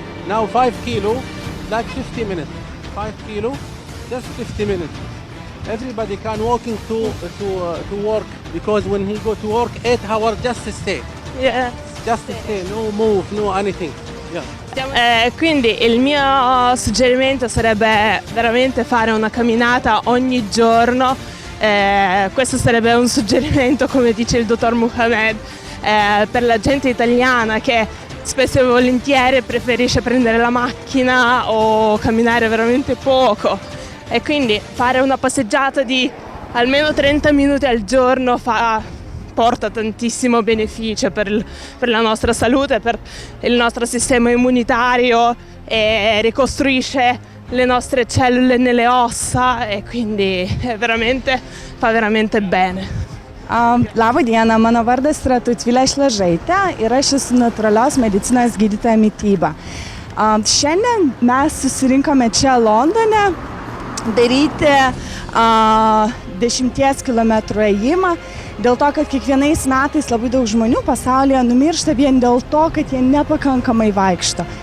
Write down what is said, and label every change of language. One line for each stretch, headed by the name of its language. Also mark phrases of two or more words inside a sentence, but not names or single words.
English: Now 5 kilo, like 50 minutes. 5 kilo, just 50 minutes. Everybody can walking to work because when he go to work 8 hours just stay, yeah. no move, no anything. Yeah.
Italian: Quindi il mio suggerimento sarebbe veramente fare una camminata ogni giorno. Questo sarebbe un suggerimento, come dice il dottor Mohamed, per la gente italiana che spesso e volentieri preferisce prendere la macchina o camminare veramente poco. E quindi fare una passeggiata di almeno 30 minuti al giorno porta tantissimo beneficio per la nostra salute, per il nostro sistema immunitario e ricostruisce le nostre cellule nelle ossa e quindi fa veramente bene.
Lithuanian: Labą dieną, mano vardas yra Tautvilė Šležaitė ir aš esu natūralios medicinos gydytoja mityba. Šiandien mes susirinkome čia Londone daryti 10 km ėjimą, dėl to, kad kiekvienais metais labai daug žmonių pasaulyje numiršta vien dėl to, kad jie nepakankamai vaikšto.